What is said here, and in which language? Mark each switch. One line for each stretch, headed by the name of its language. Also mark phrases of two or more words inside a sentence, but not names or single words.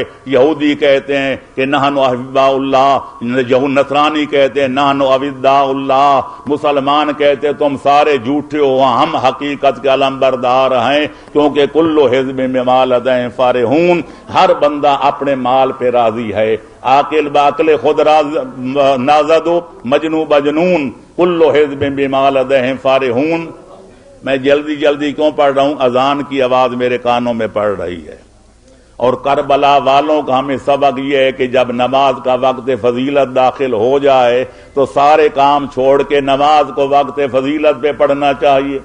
Urdu: یہودی کہتے ہیں کہ
Arabic: نحن احباء اللہ،
Urdu: نصرانی کہتے ہیں
Arabic: نحن اوداء اللہ،
Urdu: مسلمان کہتے ہیں تم سارے جھوٹے ہو، ہم حقیقت کے علمبردار ہیں، کیونکہ
Arabic: کل حزب بما لدیہم فرحون،
Urdu: ہر بندہ اپنے مال پہ راضی ہے۔
Persian: عاقل باقل خود نازد مجنو بجنون،
Arabic: کل حزب بما لدیہم فرحون۔
Urdu: میں جلدی کیوں پڑھ رہا ہوں؟ اذان کی آواز میرے کانوں میں پڑ رہی ہے۔ اور کربلا والوں کا ہمیں سبق یہ ہے کہ جب نماز کا وقت فضیلت داخل ہو جائے تو سارے کام چھوڑ کے نماز کو وقت فضیلت پہ پڑھنا چاہیے۔